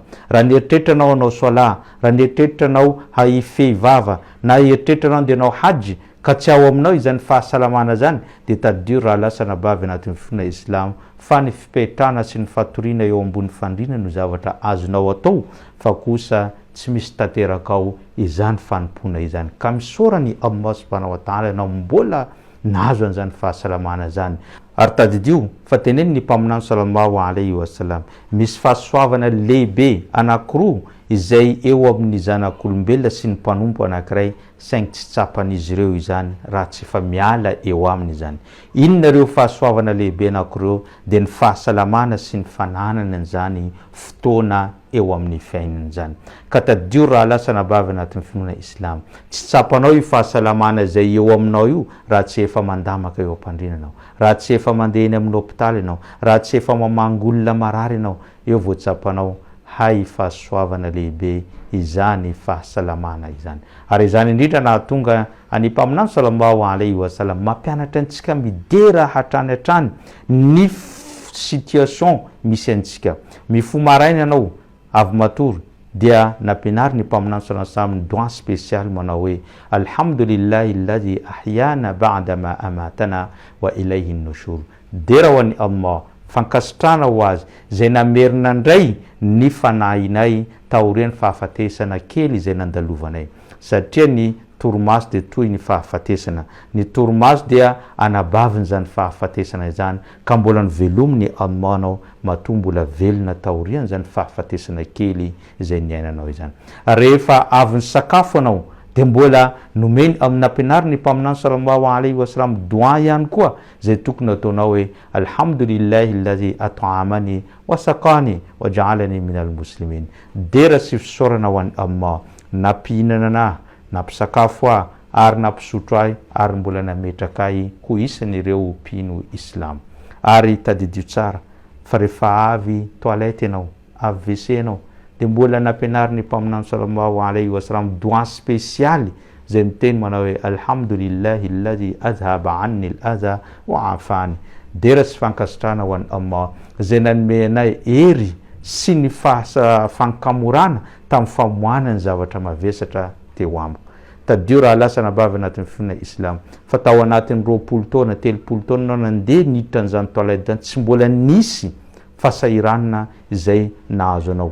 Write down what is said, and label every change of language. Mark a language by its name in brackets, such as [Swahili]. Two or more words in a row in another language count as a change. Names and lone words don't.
[Malagasy] Raha nieritreritrana anao sola, raha nieritreritrana haifehivava, na eritreritrana dia anao haji ka tsy ao aminao izany fahasalamana zany dia tadio raha lasana bavy anatin'ny finoana Islam fa ny fipetrana sy ny fatoriana eo ambony fandriana no zavatra azonao atao fa kosa tsy misy tanteraka ao izany fanompona izany. Ka misorany Allah [Arabic] سبحانه وتعالى [Malagasy] ianao mbola nahazo an'izany fahasalamana zany. Ary tadidio fa teneny ny mpaminany [Arabic] صلى الله عليه وسلم [Malagasy] misy fahasoavana lehibe anankiroa izay eo amin'ny zanak'olombelona sy ny mpanompo anankiray saingy tsy tsapan'izy ireo izany raha tsy efa miala eo aminy izany. Inona ireo fahasoavana lehibe anankiroa dia ny fahasalamana sy ny fananana an'izany fotoana eo amin'ny fiainana zany. Ka tadio raha lasana bavy anatin'ny finoana Islam, tsy tsapanao io fahasalamana izay eo aminao io raha tsy efa mandamaka eo am-pandrinanao, raha tsy efa mandeha eny amin'ny hôpitaly ianao, raha tsy efa mamangolona marary ianao, eo vao tsapanao hay fahasoavana lehibe izany fahasalamana izany. Ary izany indrindra nahatonga any mpaminany [Arabic] صلى الله عليه وسلم [Malagasy] mampianatra antsika midera hatrany hatrany ny situation misy antsika. Mifo maraina ianao avy matory dia nampianary ny mpaminany [Arabic] صلى الله عليه وسلم [Malagasy] doa spécial manao hoe [Arabic] الحمد لله الذي أحيانا بعد ما أماتنا وإليه النشور. [Malagasy] Dera ho an'i Allah, fankasitrana ho azy izay namerina ndray ny fanahinay taorian'ny fahafatesana kely izay nandalovanay, satria ny torimaso dia toy ny fahafatesana. Ny torimaso dia anabaviny zany fahafatesana izany ka mbola ny velominy Allah anao mahatonga mbola velona taoriany zany fahafatesana kely izay niainanao izany. Rehefa avy ny sakafo anao dia mbola nomeny amin'ny ampianariny mpaminany [Arabic] صلى الله عليه وسلم [Malagasy] doa ihany koa zay tokony ataonao hoe [Arabic] الحمد لله الذي أطعمني وسقاني وجعلني من المسلمين. [Malagasy] Dera sy fisaorana ho an'ny Allah nampihinana anahy, nampisakafo ahy ary nampisotro ahy ary mbola nametraka ahy ho isan'ireo mpino islam. Ary tadidio tsara fa rehefa avy toilette anao, avy WC anao dia mbola nampianariny mpaminany [Arabic] صلى الله عليه وسلم [Malagasy] doa spesialy zay miteny manao hoe [Arabic] الحمد لله الذي أذهب عني الأذى وعافاني. [Malagasy] Dera sy fankasitrahana ho an'ny Allah zay nanome anay hery sy ny fankamorana tamin'ny famohanany zavatra mavesatra teo amiko. Tadio raha lasa nabavy anatin'ny fina islam fa tao anatin'ny 20 taona 30 taona anao nandeha niditra an'izany toilette zany tsy mbola nisy fasahiranana izay nahazo anao.